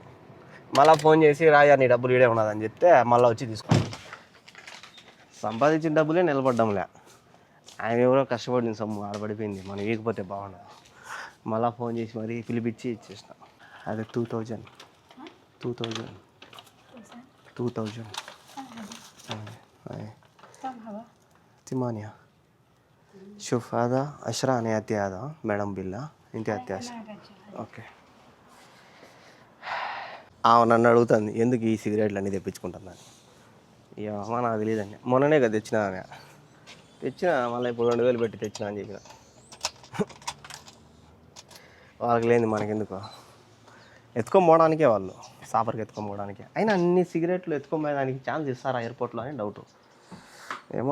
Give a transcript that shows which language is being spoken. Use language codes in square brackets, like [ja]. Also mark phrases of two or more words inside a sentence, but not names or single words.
[te] మళ్ళీ ఫోన్ చేసి రాయా నీ డబ్బులు ఈడే ఉన్నదని చెప్తే మళ్ళీ వచ్చి తీసుకోండి సంపాదించిన డబ్బులే నిలబడ్డంలే ఆయన ఎవరో కష్టపడింది సొమ్ము ఆడపడిపోయింది మనం ఇవ్వకపోతే బాగుండదు మళ్ళీ ఫోన్ చేసి మరీ పిలిపించి ఇచ్చేసిన అదే 2000 [ar] ثمانية شوف هذا 10 أنا أعطي هذا مدام بالله أنت أعطي 10 [te] ఓకే నన్ను అడుగుతుంది ఎందుకు ఈ సిగరెట్లు అన్నీ తెప్పించుకుంటున్నాను ఇక నాకు తెలియదండి మొన్ననే కదా తెచ్చినా మళ్ళీ ఇప్పుడు 2000 పెట్టి తెచ్చినా అని చెప్పిన వాళ్ళకి లేని మనకెందుకు ఎత్తుకొని పోవడానికే వాళ్ళు సాపర్కి ఎత్తుకొని పోవడానికి అయినా అన్ని సిగరెట్లు ఎత్తుకొని పోయేదానికి ఛాన్స్ ఇస్తారా ఎయిర్పోర్ట్లో అని డౌట్ ఏమో